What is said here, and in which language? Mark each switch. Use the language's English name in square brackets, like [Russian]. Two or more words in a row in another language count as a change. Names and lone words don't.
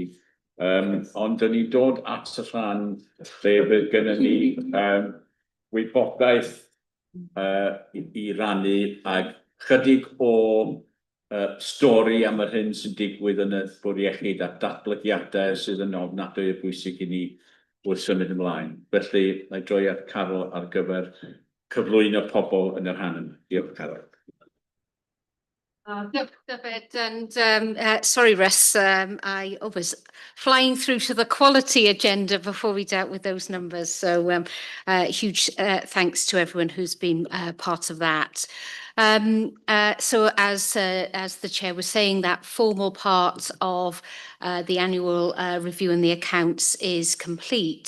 [Welsh] Ond dyn ni dod at y rhan lle fydd gennym ni wybodaeth i rannu ag chydig o stori am yr hyn sy'n digwydd yn y bwrdd iechyd a datblygiadau sydd yn ofnadwy o bwysig i ni wrth symud ymlaen. Felly, na i droi at Carol ar gyfer cyflwyno pobl yn yr rhan yma. Diolch, Carol. Diolch, [English] David, and sorry, Russ, I was flying through to the quality agenda before we dealt with those numbers. So huge thanks to everyone who's been part of that. So as the chair was saying, that formal part of the annual review and the accounts is complete.